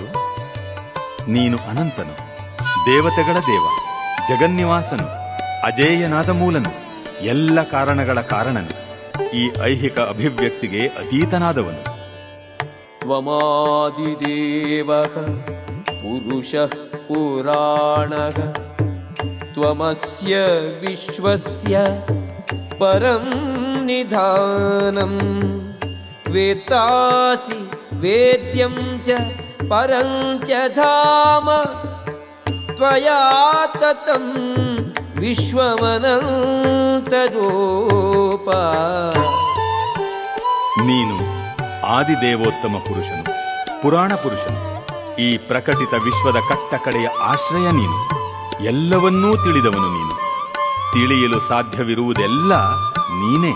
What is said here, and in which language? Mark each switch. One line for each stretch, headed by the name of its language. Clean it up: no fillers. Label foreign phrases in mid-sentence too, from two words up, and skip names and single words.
Kannada: ನೀನು ಅನಂತನು, ದೇವತೆಗಳ ದೇವ, ಜಗನ್ನಿವಾಸನು, ಅಜೇಯನಾದ ಮೂಲನು, ಎಲ್ಲ ಕಾರಣಗಳ ಕಾರಣನು, ಈ ಐಹಿಕ ಅಭಿವ್ಯಕ್ತಿಗೆ ಅತೀತನಾದವನು.
Sanskrit: ತ್ವಮಾದಿದೇವಃ ಪುರುಷಃ ಪುರಾಣಃ ತ್ವಮಸ್ಯ ವಿಶ್ವಸ್ಯ ಪರಂ ನಿಧಾನಂ ವೇತ್ತಾಸಿ ವೇದ್ಯಂ ಚ ಪರಂ ಚ ಧಾಮ ತ್ವಯಾ ತತಂ ವಿಶ್ವಮನಂತದೋಪ.
Kannada: ನೀನು ಆದಿದೇವೋತ್ತಮ ಪುರುಷನು, ಪುರಾಣ ಪುರುಷನು, ಈ ಪ್ರಕಟಿತ ವಿಶ್ವದ ಕಟ್ಟ ಕಡೆಯ ಆಶ್ರಯ ನೀನು. ಎಲ್ಲವನ್ನೂ ತಿಳಿದವನು ನೀನು. ತಿಳಿಯಲು ಸಾಧ್ಯವಿರುವುದೆಲ್ಲ ನೀನೇ.